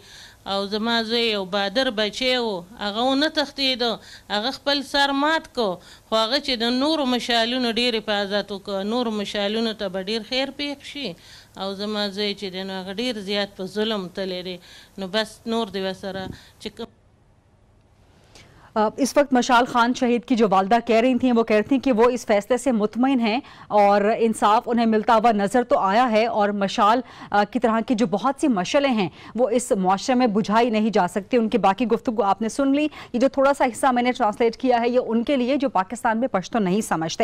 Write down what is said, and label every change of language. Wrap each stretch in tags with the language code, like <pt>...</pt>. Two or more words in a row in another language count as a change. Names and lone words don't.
<ps>او زما زوی یو بادر بچی و، هغه ونه تښتېده، هغه خپل سر مات کو، خو هغه چې د نورو مشالونو ډېر حفاظت وکړه، نورو مشالونو ته به ډېر خیر پېښ شي. او زما زوی چې دی نو هغه ډېر زیات په ظلم تللی دی. نو بس نور دی ورسره چې</ps> <ur>اس وقت مشال خان شہید کی جو والدہ کہہ رہی تھیں وہ کہتی ہیں کہ وہ اس فیصلے سے مطمئن ہیں اور انصاف انہیں ملتا ہوا نظر تو آیا ہے، اور مشال کی طرح کی جو بہت سی مشعلیں ہیں وہ اس معاشرے میں بجھائی نہیں جا سکتی. ان کی باقی گفتگو آپ نے سن لی. یہ جو تھوڑا سا حصہ میں نے ٹرانسلیٹ کیا ہے یہ ان کے لیے جو پاکستان میں پشتو نہیں سمجھتے.</ur>